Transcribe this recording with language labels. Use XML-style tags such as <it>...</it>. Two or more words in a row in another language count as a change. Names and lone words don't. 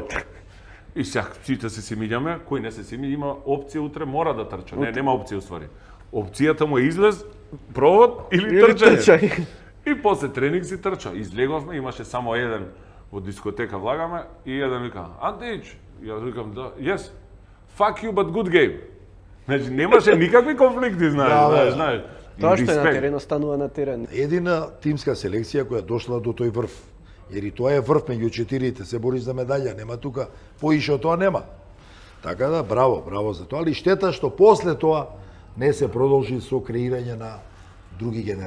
<mk>И сега сите се симињаме, кој не се симиња, има опција утре, мора да трча. Не, нема опција уствари. Опцијата му е излез, провод или трчање. И после тренинг си трча. Излеговме, имаше само еден во дискотека влагаме и еден вика, Антич, јас викам да,</mk> <en>yes, fuck you but good game.</en> <mk>Значи немаше никакви конфликти, знаеш. Тоа што е на терен останува на терен. Едина тимска селекција која дошла до тој врв. Jer и тоа е врв меѓу четирите, се бориш за медаља, нема тука, поише од тоа нема. Така да, браво за тоа, али штета што после тоа не се продолжи со креирање на други генерации.</mk>